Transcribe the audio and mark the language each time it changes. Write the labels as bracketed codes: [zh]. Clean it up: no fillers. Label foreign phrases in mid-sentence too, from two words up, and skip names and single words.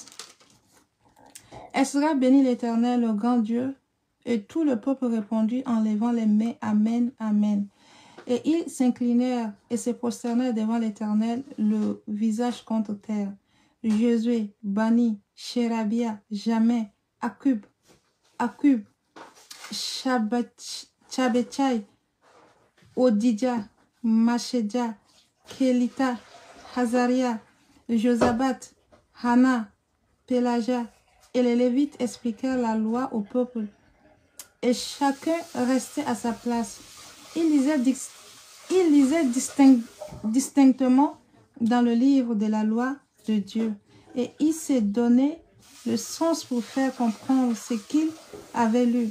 [fr] Esdras bénit l'Éternel, le grand Dieu, Et tout le peuple répondit en levant les mains, Amen, Amen. Et ils s'inclinèrent et se prosternèrent devant l'Éternel, le visage contre terre. Josué, Bani, Sherabia, Jamais, Akub, Tchabetchaï, Odidja, Machédia, Kelita, Hazaria, Josabat, Hana, Pélaja, et les Lévites expliquèrent la loi au peuple. Et chacun restait à sa place. Il lisait distinctement dans le livre de la loi de Dieu. Et il s'est donné le sens pour faire comprendre ce qu'il avait lu.